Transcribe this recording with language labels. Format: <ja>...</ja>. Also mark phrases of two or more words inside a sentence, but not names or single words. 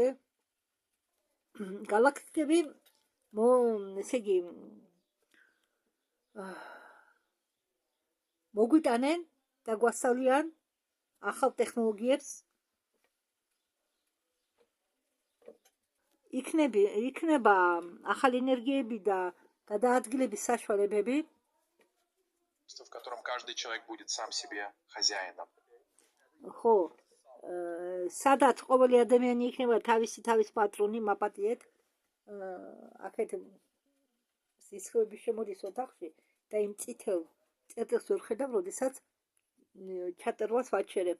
<ka>galaktikები ესე იგი მოგვიტანენ და გვასწავლიან ახალ ტექნოლოგიებს. იქნება ახალი ენერგიები და გადაადგილების საშუალებები.</ka> <ru>В котором каждый человек будет сам себе хозяином.</ru> <ka>ხო, სადაც ყოველი ადამიანი იქნება თავის პატრონი, მაპატიეთ. აქეთ სისხლები შემოდის ოთახში და იმ წითელ წერტილს ვერ ხედავ, როდესაც ჩატერვას ვაჩერებ.</ka>